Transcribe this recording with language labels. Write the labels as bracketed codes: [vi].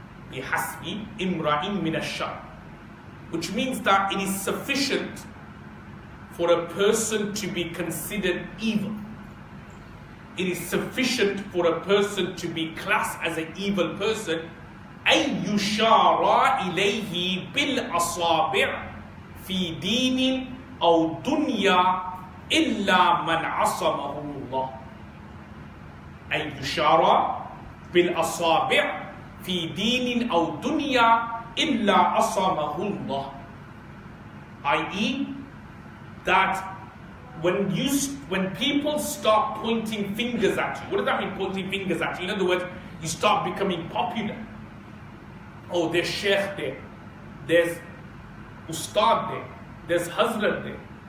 [ar] Bihasbi imra'in min ash-shar, [en] which means that it is sufficient for a person to be considered evil. It is sufficient for a person to be classed as an evil person. [ar] أن يشار إليه بالأصابع في دين أو دنيا إلا من عصمه الله. أن يشار بالأصابع في دين أو دنيا إلا عصمه الله. [en] i.e. that when people start pointing fingers at you, what does that mean, pointing fingers at you? In other words, you start becoming popular. Oh, there's Sheikh there, there's Ustad there, there's Hazrat there.